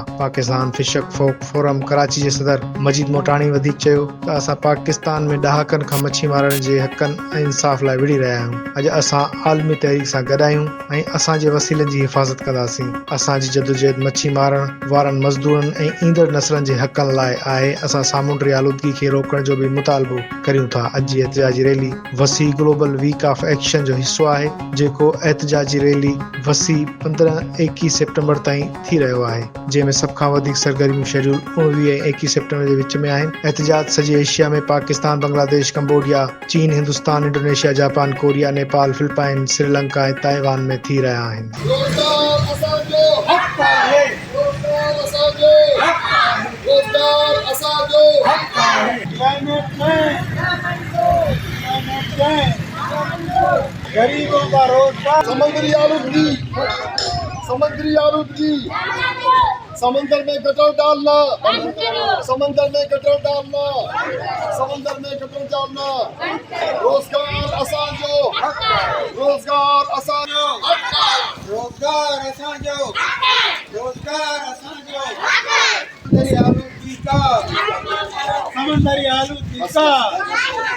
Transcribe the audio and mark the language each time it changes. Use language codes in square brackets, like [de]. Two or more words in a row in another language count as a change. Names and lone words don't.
[sd] पाकिस्तान फिशर फोक फोरम कराची जे सदर मजीद मोटाणी वधीक चयो त असां पाकिस्तान में ॾहाकनि खां मच्छी मारण जे हक़नि ऐं इंसाफ़ लाइ विड़ी रहिया आहियूं। अॼु असां आलमी तहरीक सां गॾु आहियूं ऐं असांजे वसीलनि जी हिफ़ाज़त कंदासीं। असांजी जदोजहद मच्छी मारण वारनि मज़दूरनि ऐं ईंदड़ नसलनि जे हक़नि लाइ आहे। असां सामूंडी आलूदगी खे रोकण जो बि मुतालबो करियूं था। अॼु जी एहतजाजी रैली वसी ग्लोबल वीक ऑफ एक्शन जो हिसो आहे, जेको एहतजाजी रैली वसी 15-21 सेप्टेम्बर ताईं थी रहियो आहे, जंहिंमें सभ खां वधीक सरगर्मियूं शेड्यूल 19 ऐं 21 सेप्टेम्बर जे विच में आहिनि। एहतजाज सॼे एशिया में पाकिस्तान, बांग्लादेश, कंबोडिया, चीन, हिंदुस्तान, इंडोनेशिया, जापान, कोरिया, नेपाल, फिलिपाइन, श्रीलंका ऐं ताइवान में थी रहिया आहिनि। [ur] غریبوں کا روزگار. سمندری آلودگی، سمندری آلودگی، سمندر میں گٹر ڈالنا، سمندر میں گٹر ڈالنا، سمندر میں گٹر ڈالنا. [sd] रोजगार असांजो, रोजगार असांजो, रोजगार असांजो, रोजगार असांजो। [ur] سمندری آلودگی کا، سمندری آلودگی کا.